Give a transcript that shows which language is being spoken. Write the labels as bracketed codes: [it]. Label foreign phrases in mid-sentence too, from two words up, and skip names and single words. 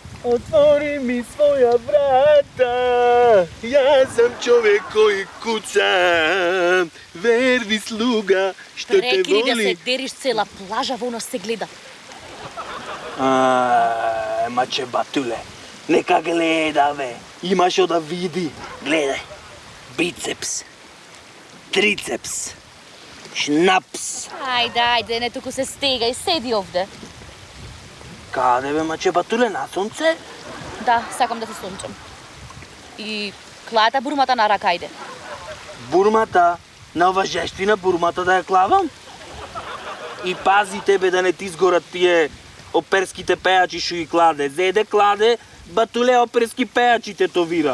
[sr] Otvori mi svoja vrata, ja sam čovjek koji kuca, verni sluga, što te [mk] Прекини да се [sr] voli. [mk] дериш, цела плажа во нас се гледа. Маче батуле, нека гледа, ве. Имаш што да види. Гледај, бицепс, трицепс, шнапс. Ајде, не туку се стегај, седи овде. Каде, ве, маче батуле, на сунце? Да, сакам да се сончам. И клата бурмата на рака, ајде. Бурмата, на ова жештина бурмата да ја клавам? И пази тебе да не ти сгорат тие оперските пејачи шо ги кладе. Зеде кладе, батуле оперски пејачи тетовира.